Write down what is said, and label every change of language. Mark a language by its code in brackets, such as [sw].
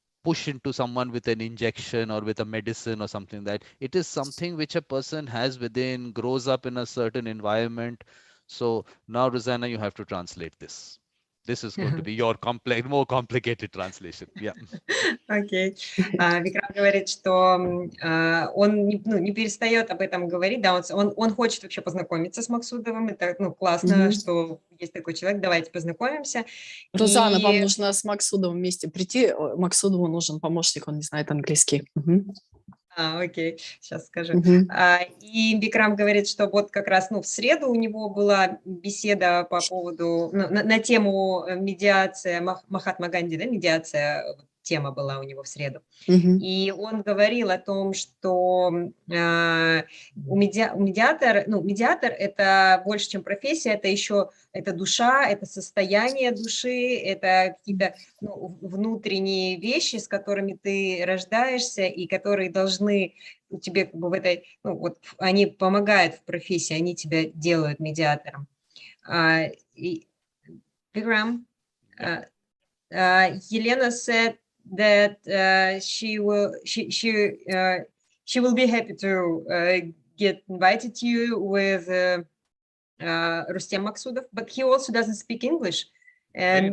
[en] push into someone with an injection or with a medicine or something. That it is something which a person has within, grows up in a certain environment. So now, Rosanna, you have to translate this. This is going to be your more complicated translation. Yeah. [ru] Окей. Викрам говорит, что он не перестает об этом говорить, да, он хочет вообще познакомиться с Максудовым, это классно, что есть такой человек, давайте познакомимся. Розанна, вам нужно с Максудовым вместе прийти, Максудову нужен помощник, он не знает английский. Окей, сейчас скажу. И Викрам говорит, что вот как раз в среду у него была беседа по поводу, на тему медиация, Махатма Ганди, да, медиация, тема была у него в среду. И он говорил о том, что медиатор это больше, чем профессия, это еще это душа, это состояние души, это какие-то внутренние вещи, с которыми ты рождаешься и которые должны тебе как бы в этой, они помогают в профессии, они тебя делают медиатором. [en] Vikram, Елена said that she will be happy to get invited to you with Rustem Maksudov, but he also doesn't speak English, and